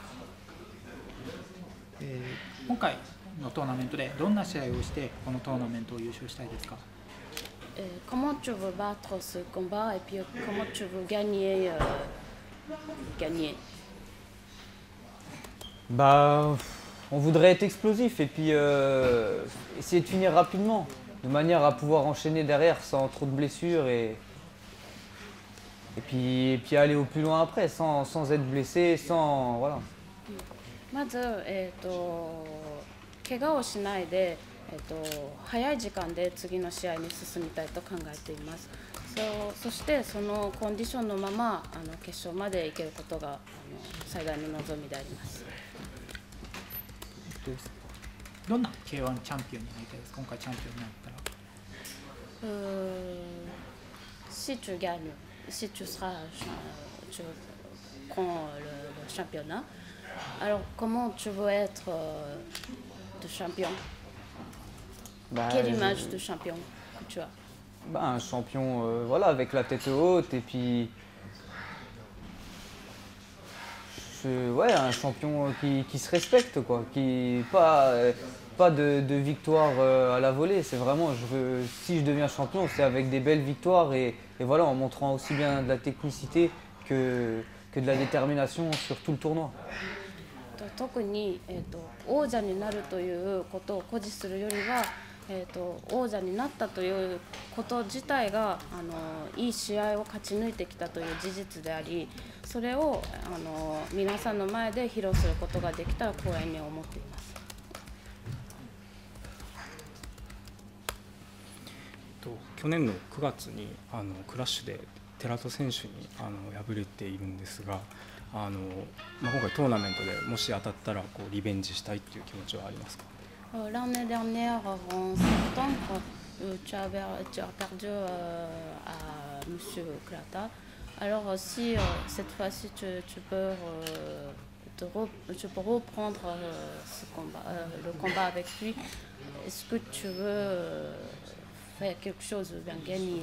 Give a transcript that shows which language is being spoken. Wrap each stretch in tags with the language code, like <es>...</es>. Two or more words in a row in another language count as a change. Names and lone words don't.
<ja>今回のトーナメントでどんな試合をしてこのトーナメントを優勝したいですか？</ja> <fr>Comment tu veux battre ce combat et puis comment tu veux gagner Bah, on voudrait être explosif et puis essayer de finir rapidement, de manière à pouvoir enchaîner derrière sans trop de blessures et puis aller au plus loin après, sans être blessé, sans... Voilà.</fr> <ja>まず、怪我をしないで、早い時間で次の試合に進みたいと考えています。そしてそのコンディションのまま決勝まで行けることが最大の望みであります。どんな K1 チャンピオンになりたいですか？今回チャンピオンになったら。</ja> <fr>Si tu gagnes, si tu prends le championnat, alors comment tu veux être de champion? Quelle image de champion que tu as? Un champion voilà, avec la tête haute et puis ouais, un champion qui se respecte quoi, pas de victoire à la volée. C'est vraiment, si je deviens champion, c'est avec des belles victoires et voilà, en montrant aussi bien de la technicité que de la détermination sur tout le tournoi.</fr> <ja>特に、王者になるということを誇示するよりは、王者になったということ自体がいい試合を勝ち抜いてきたという事実であり、それを皆さんの前で披露することができたら光栄に思っています。去年の9月にクラッシュで寺戸選手に敗れているんですが、今回トーナメントでもし当たったらリベンジしたいという気持ちはありますか？</ja> <fr>L'année dernière, en septembre, tu as perdu à M. Klata. Alors si cette fois-ci tu peux reprendre le combat avec lui, Est-ce que tu veux faire quelque chose ou bien gagner?</fr>